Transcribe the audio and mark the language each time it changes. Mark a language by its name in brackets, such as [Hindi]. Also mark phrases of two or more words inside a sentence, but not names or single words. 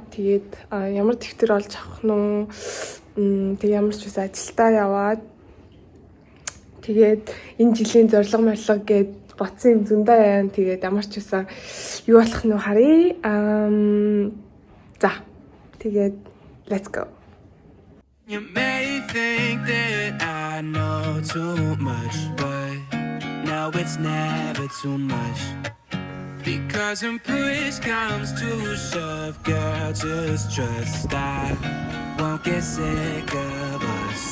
[Mongolian] Тэгээд ямар дэвтэр олж авах нь тэг ямар ч байсан ажилдаа яваад тэгээд энэ жилийн зорилго гэд бодсон юм зөндөө байна. Тэгээд ямар ч байсан юу болох нь харъя. За тэгээд [English] let's go. You may think that I know too much, but no, it's never too much. Because when push comes to shove, girl, just trust I won't get sick of us.